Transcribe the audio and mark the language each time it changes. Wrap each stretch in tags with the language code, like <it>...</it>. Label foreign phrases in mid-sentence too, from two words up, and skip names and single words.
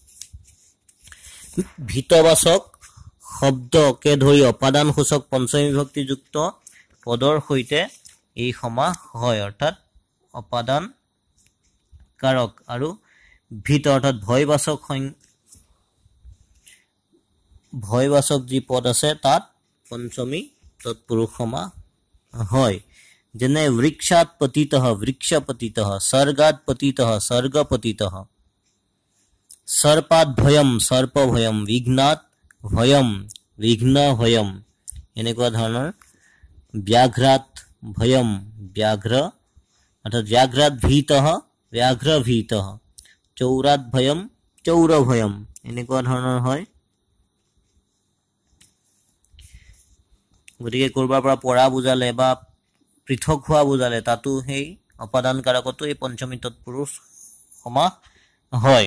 <as>ভিতবাচক শব্দকে ধৰি অপাদান সূচক পঞ্চমী বিভক্তি যুক্ত পদৰ সৈতে এই সমাস হয় অৰ্থাৎ অপাদান কাৰক আৰু ভিত অৰ্থাৎ ভয়বাচক যি পদ আছে তাত পঞ্চমী তৎপুৰুষ সমাস হয় যেনে</as> <sa>বৃক্ষাত পতিতঃ বৃক্ষপতিতঃ सर्गात पतितः सर्गपतितः सर्पात भयम सर्प भयम विघ्नात भयम विघ्न भयम</sa> <as>এনেকুৱা ধৰণৰ</as> <sa>ব্যাঘ্ৰাত ভয়ম ব্যাঘ্ৰ অৰ্থাৎ ব্যাঘ্ৰাত ভীতঃ ব্যাঘ্ৰ ভীতঃ চৌৰাত ভয়ম চৌৰ ভয়ম</sa> <as>এনেকুৱা ধৰণৰ হয় গতিকে কৰবাৰ পৰা পৰা বুজালে বা পৃথক হোৱা বুজালে তাতো সেই অপাদান কাৰকতো এই পঞ্চমী তৎপুৰুষ সমাস হয়</as>